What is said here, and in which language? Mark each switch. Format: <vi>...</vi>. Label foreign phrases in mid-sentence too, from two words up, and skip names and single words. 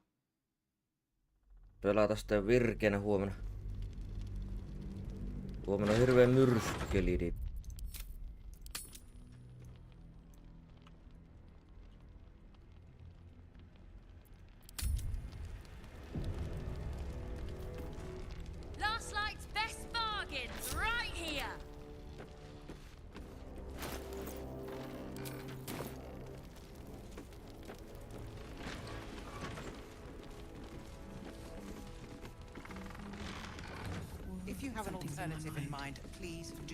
<fi>Pelata sitten virkeänä huomenna. Huomenna on hirveen myrskykeli, niin</fi> <en>Last Light's best bargains right here. If you have an alternative in mind, please do.</en>